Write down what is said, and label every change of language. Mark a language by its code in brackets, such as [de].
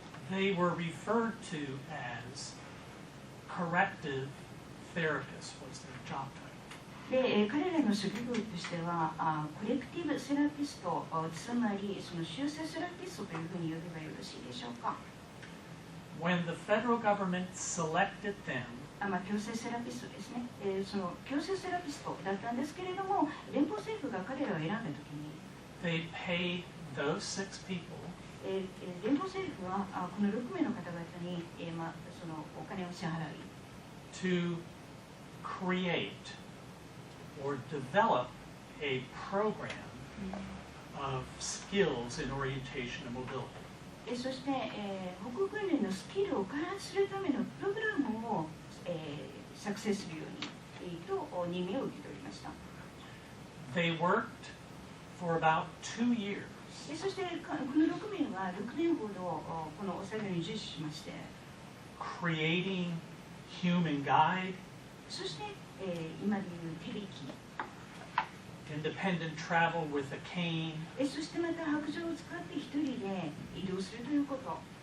[en] They were referred to as corrective therapists was their job title. [ja] で彼らの職業としてはコレクティブセラピスト、つまりその修正セラピストというふうに呼べばよろしいでしょうか。 [en] When the federal government selected them, [ja] 強制セラピストですね、その強制セラピストだったんですけれども、連邦政府が彼らを選んだときに、 [en] they paid those 6 people [ja] 連邦政府はこの6名の方々に、そのお金を支払い、 [en] to create or develop a program of skills in orientation and mobility. [ja] そして、歩行訓練のスキルを開発するためのプログラムを、作成するように、と任命を受けておりました。 [en] They worked for about 2 years. [ja] そしてこの6名は6年ほどこの作業に従事しまして、 [en] creating human guide, [ja] そして、今でいう手引き、 [en] independent travel with a cane, [ja] そしてまた白杖を使って一人で移動するということ、